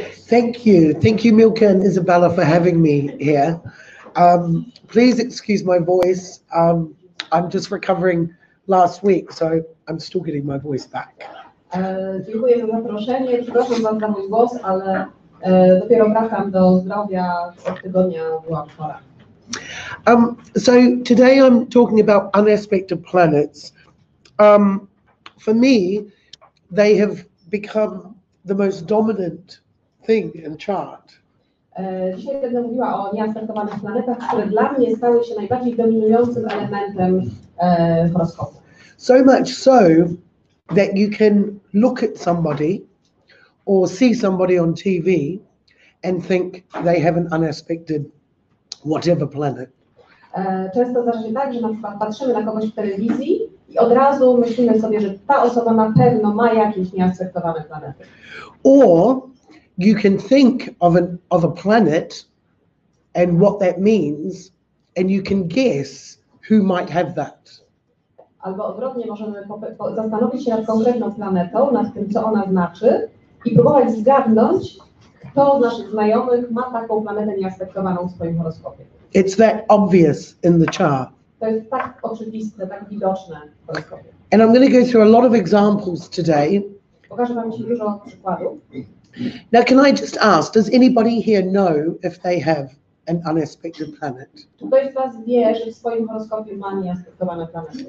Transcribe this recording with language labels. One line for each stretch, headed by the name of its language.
English: Thank you, Milka and Isabella, for having me here. Please excuse my voice. I'm just recovering last week, so I'm still getting my voice back.
Polish: Dziękuję za zaproszenie. Przepraszam Was za mój głos, ale dopiero wracam do zdrowia. Od tygodnia byłam chora.
English: So today I'm talking about unaspected planets. For me, they have become the most dominant thing in chart.
Polish: Dzisiaj będę mówiła o nieaspektowanych planetach, które dla mnie stały się najbardziej dominującym elementem horoskopu.
English: So much so that you can look at somebody or see somebody on TV and think they have an unaspected whatever planet.
Polish: Często zdarza się tak, że na przykład patrzymy na kogoś w telewizji i od razu myślimy sobie, że ta osoba na pewno ma jakieś nieaspektowane planety.
English: Or you can think of a planet and what that means, and you can guess who might have that.
Polish: Albo odwrotnie, możemy zastanowić się nad konkretną planetą, nad tym, co ona znaczy i próbować zgadnąć, kto z naszych znajomych ma taką planetę nieaspektowaną w swoim horoskopie.
English: It's that obvious in the chart.
Polish: To jest tak oczywiste, tak widoczne w horoskopie.
English: And I'm going to go through a lot of examples today.
Polish: Pokażę Wam dzisiaj dużo przykładów.
English: Now, can I just ask, does anybody here know if they have an unaspected planet?
Polish: Czy ktoś z Was wie, że w swoim horoskopie ma nieaspektowane planety?